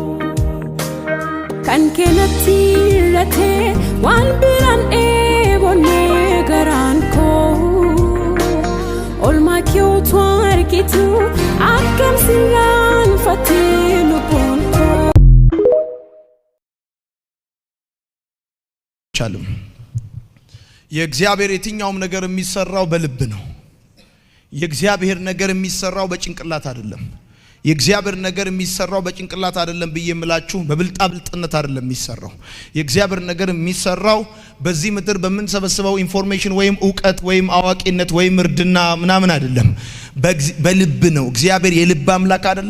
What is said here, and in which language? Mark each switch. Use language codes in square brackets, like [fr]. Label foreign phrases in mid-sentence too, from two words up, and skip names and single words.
[om] Kan keenatti irratee waan biraan eebonnee garaan koo olmaa kiyootu argitu akkam sirraanfattee lubbuun koo. [am] የእግዚአብሔር የትኛውም ነገር የሚሰራው በልብ ነው። የእግዚአብሔር ነገር የሚሰራው በጭንቅላት አይደለም። የእግዚአብሔር ነገር የሚሰራው በጭንቅላት አይደለም ብዬምላችሁ በብልጣብልጥነት አይደለም የሚሰራው። የእግዚአብሔር ነገር የሚሰራው በዚህ ምድር በምንሰበስበው ኢንፎርሜሽን ወይም ዕውቀት ወይም አዋቂነት ወይም እርድና ምናምን አይደለም። በልብ ነው። እግዚአብሔር የልብ አምላክ አይደለ?